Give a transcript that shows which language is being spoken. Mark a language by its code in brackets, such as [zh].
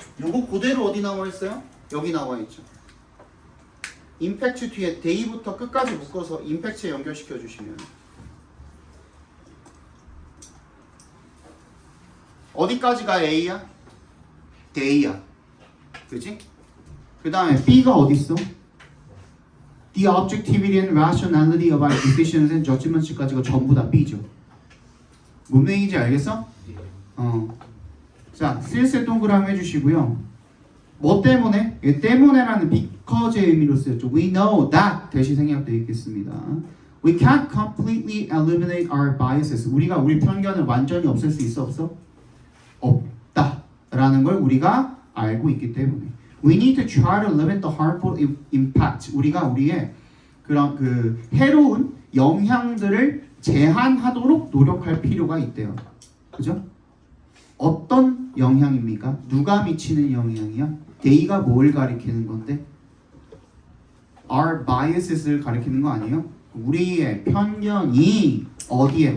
[ko] 요거 그대로 어디 나와 있어요? 여기 나와 있죠. 임팩트 뒤에 데이부터 끝까지 묶어서 임팩트에 연결시켜 주시면 어디까지가 A야? A야. 그지? 그 다음에 B가 어디 있어? [en] The objectivity and rationality of our decisions and judgments [ko] 까지가 전부 다 B죠. 뭔 얘기인지 알겠어? 자, 슬슬 동그라미 해주시고요. 뭐 때문에? 이 때문에라는 because의 의미로 쓰였죠. [en] We know that [ko] 대신 생략되어 있겠습니다. [en] We can't completely eliminate our biases. [ko] 우리가 우리 편견을 완전히 없앨 수 있어 없어? 없다라는 걸 우리가 알고 있기 때문에. [en] We need to try to limit the harmful impact. [ko] 우리가 우리의 그런 그 해로운 영향들을 제한하도록 노력할 필요가 있대요. 그죠? 어떤 영향입니까? 누가 미치는 영향이야? D가 뭘 가리키는 건데? [en] Our biases [ko] 를 가리키는 거 아니에요? 우리의 편견이 어디에?